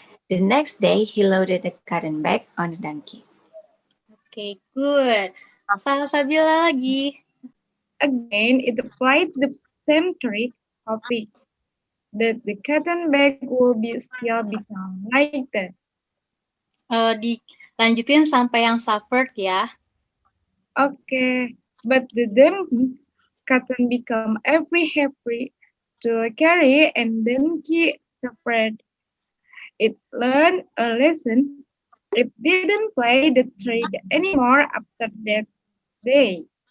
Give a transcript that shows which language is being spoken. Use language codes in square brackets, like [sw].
[en] The next day, he loaded the cotton bag on the donkey. Okay, good. Salsabila [id] lagi. [en] Again, it applied the same trick, hoping that the cotton bag will still become lighter. [id] Dilanjutin sampai yang [en] suffered [id] ya. [en] Okay, but the donkey cotton become every happy to carry and donkey suffered. It learned a lesson. It didn't play the trick anymore after that day.